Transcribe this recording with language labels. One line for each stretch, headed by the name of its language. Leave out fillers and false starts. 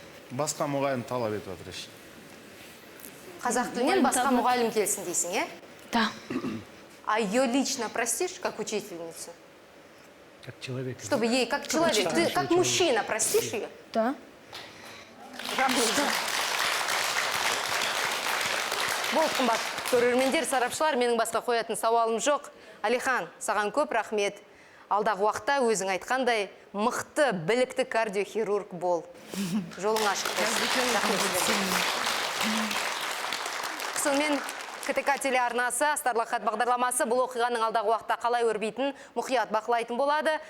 Kazakh: Басқа мұғалім талап етіп жатыр еш. Қазақ тілінен басқа мұғалім келсін дейсің, е?
Russian: Да. А ее лично простишь, как учительницу? Как человек. Чтобы ей, как человек, ты как мужчина простишь ее? Да.
Kazakh: Болды, қымбат көрермендер, сарапшылар, менің басқа қоятын сауалым жоқ. Алихан, саған көп рахмет. Алдағы уақытта өзің айтқандай мықты, білікті кардиохирург бол. Жолың ашық болсын. Сонымен КТК телеарнасы, Астарлы хат бағдарламасы бұл оқиғаның алдағы уақытта қалай өрбейтін мұқият бақылайтын болады.